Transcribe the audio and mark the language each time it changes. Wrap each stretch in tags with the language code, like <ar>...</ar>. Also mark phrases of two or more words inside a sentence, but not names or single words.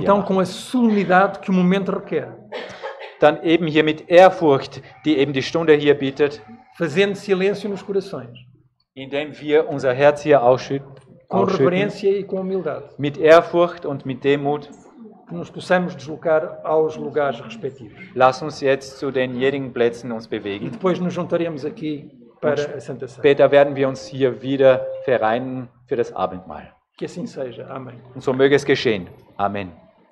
<pt>Então,</pt> <de>machen.</de> <pt>com a solenidade que o momento requer,</pt> <de>Dann eben hier mit Ehrfurcht, die eben die Stunde hier bietet,</de> <pt>fazendo silêncio nos corações,</pt> <de>indem wir unser Herz hier ausschütten,</de> <pt>com reverência e com humildade,</pt> <de>mit Ehrfurcht und mit Demut.</de> <pt>que nos possamos deslocar aos lugares respectivos.</pt> <de>Lass uns jetzt zu denjenigen Plätzen uns</de> <pt>E</pt> <de>bewegen.</de> <pt>depois nos juntaremos aqui para a Santa Ceia.</pt> <de>Später werden wir uns hier wieder vereinen für das Abendmahl.</de> <pt>Que assim seja. Amém.</pt> <de>Und so möge es geschehen. Amen.</de>